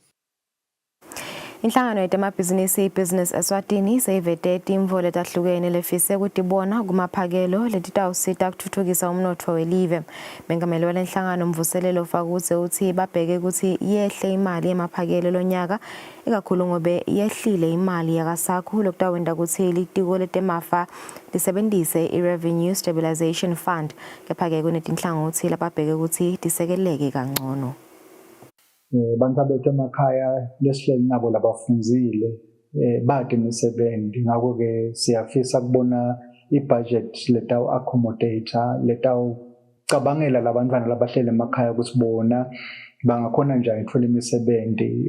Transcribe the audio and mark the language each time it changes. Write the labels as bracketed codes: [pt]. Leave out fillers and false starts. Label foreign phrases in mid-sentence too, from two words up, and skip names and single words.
[ss] Inhlangano yetemabhizinisi Business Eswatini seyivete timvo letahlukene lefise kutibona kumaphakelo letitawusita kutfutfukisa umnotfo welive. Mengameli walenhlangano Mvuselelo Fakutse uthi babheke ukuthi yehle imali yemaphakelo lonyaka ikakhulu ngobe yehlile imali yakasakho lokutawenda ukuthi litiko letemafa lisebenzise i-Revenue Stabilization Fund kepha-ke kunetinhlangothi lababheke ukuthi tisekeleke kangcono. Bantu bethu emakhaya lesihleli nabo labafunzile bade imisebenzi ngakho ke siyafisa kubona ibudget letaw accommodate letaw cabangela labantwana labahlele emakhaya ukuthi bona bangakhona njani ukuthola imisebenzi.